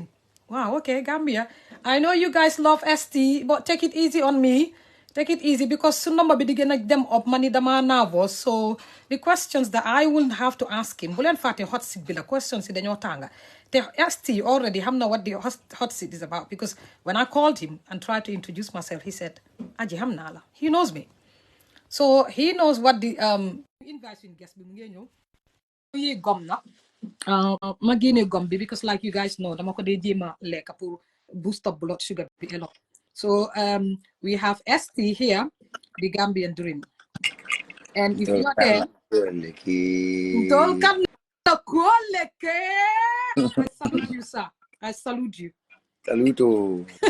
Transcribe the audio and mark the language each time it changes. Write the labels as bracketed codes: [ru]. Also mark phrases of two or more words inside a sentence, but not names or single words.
[en] Wow, okay, Gambia, I know you guys love ST, but take it easy on me. Take it easy because [wo] su number bi di gën a dem up mani dama nervous. [en] So the questions that I will have to ask him [wo] bu leen fàtte hot seat bi la questions yi dañoo tànga te ST already xam na [en] what the hot seat is about because when I called him and tried to introduce myself he said [wo] Aji xam naa la. [en] He knows me, so he knows what the invite [wo] suñu guest bi mu ngi ñëw yi gom na ma génne gom bi [en] because like you guys know [wo] dama ko dee jéema lekka pour [en] boost up blood sugar bi a lot. So we have ST here, the Gambian Dream. And if you're there, I salute you, sir. I salute you. Saluto.